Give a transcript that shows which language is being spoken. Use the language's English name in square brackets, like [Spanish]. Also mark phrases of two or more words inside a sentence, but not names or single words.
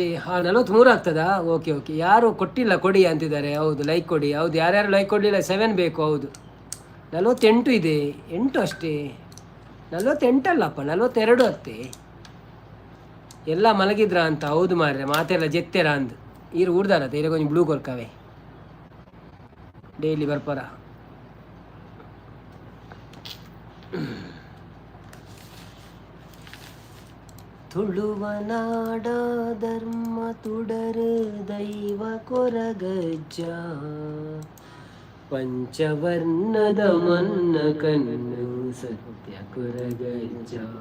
[Kannada] 43 ಆಗ್ತದಾ? ಓಕೆ. ಯಾರು ಕೊಟ್ಟಿಲ್ಲ, ಕೊಡಿ ಅಂತಿದ್ದಾರೆ. ಹೌದು, ಲೈಕ್ ಕೊಡಿ. ಹೌದು, ಯಾರ್ಯಾರು ಲೈಕ್ ಕೊಡಲಿಲ್ಲ 7 ಬೇಕು. ಹೌದು, 48 ಇದೆ. 8 ಅಷ್ಟೇ. 48 ಅಲ್ಲಪ್ಪ, 42 ಅತ್ತೆ. ಎಲ್ಲ ಮಲಗಿದ್ರ ಅಂತ. [Tulu] ಹೌದು ಮಾರ್ರೆ, ಮಾತೆಲ್ಲ ಜೆತ್ತೆರ ಅಂದು ಈರು ಊಡ್ದಾರತ್ತೆ. ಈಗ ಕೊಂಚ ಬ್ಲೂ ಕೊರ್ಕವೆ ಡೈಲಿ ಬರ್ಪಾರ. ತುಳುವ ನಾಡ ಧರ್ಮ ತುಡರು ದೈವ ಕೊರಗಜ್ಜ, ಪಂಚವರ್ಣದ ಮನ್ನ ಕಣ್ಣು ಸತ್ಯ ಕೊರಗಜ್ಜ.